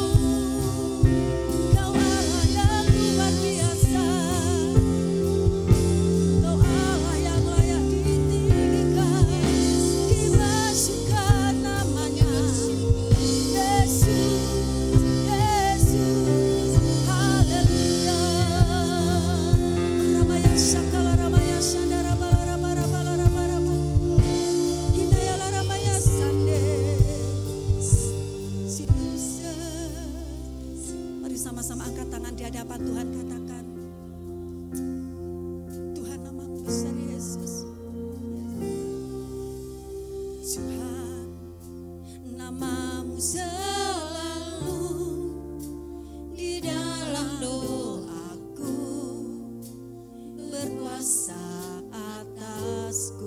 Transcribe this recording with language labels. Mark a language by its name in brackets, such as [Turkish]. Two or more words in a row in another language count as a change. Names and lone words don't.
[Indonesian] Kau Allah yang luar biasa, Kau Allah yang layak ditinggikan, dimasukkan namanya. Yesus, Yesus, haleluya. Ramaya sakala ramaya sandara bala bala bala bala. Hidayala ramaya sande. Jesus. Mari sama-sama angkat tangan di hadapan Tuhan, katakan, Tuhan nama-Mu besar Yesus. Tuhan, nama-Mu selalu di dalam doaku, berkuasa atasku.